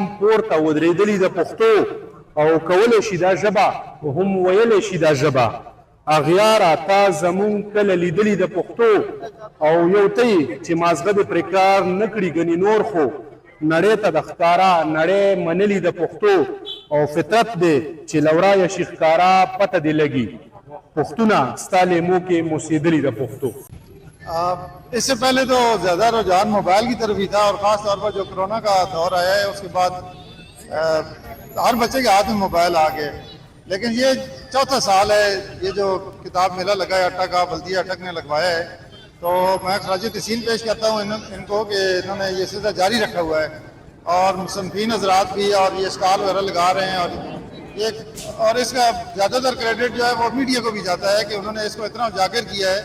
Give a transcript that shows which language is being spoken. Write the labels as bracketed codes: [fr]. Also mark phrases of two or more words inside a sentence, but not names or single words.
[ps] پورته ودرېدلي د پښتو او کولی شي دا ژبه هم ویلی شي دا ژبه اغیاره تا زمونږ کله لیدلي د پښتو او یو ته یې چې مازغه دې پرې کار نه کړي ګنې نور خو نړۍ ته د ښکارا نړۍ منلي د پښتو او فطرت دی چې لورایه شي ښکارا پته دې لګي پښتونه ستا لیمو کې موسیدلي د پښتو [ur] اس سے پہلے تو زیادہ رجحان موبائل کی طرف ہی تھا اور خاص طور پر جو کرونا کا دور آیا ہے اس کے بعد ہر بچے کے ہاتھ میں موبائل آ گئے لیکن یہ چوتھا سال ہے یہ جو کتاب میلہ لگا ہے اٹک کا بلدیہ اٹک نے لگوایا ہے تو میں خراج تحسین پیش کرتا ہوں ان کو کہ انہوں نے یہ سلسلہ جاری رکھا ہوا ہے اور مصنفین حضرات بھی اور یہ اسٹال وغیرہ لگا رہے ہیں اور اس کا زیادہ تر کریڈٹ جو ہے وہ میڈیا کو بھی جاتا ہے کہ انہوں نے اس کو اتنا اجاگر کیا ہے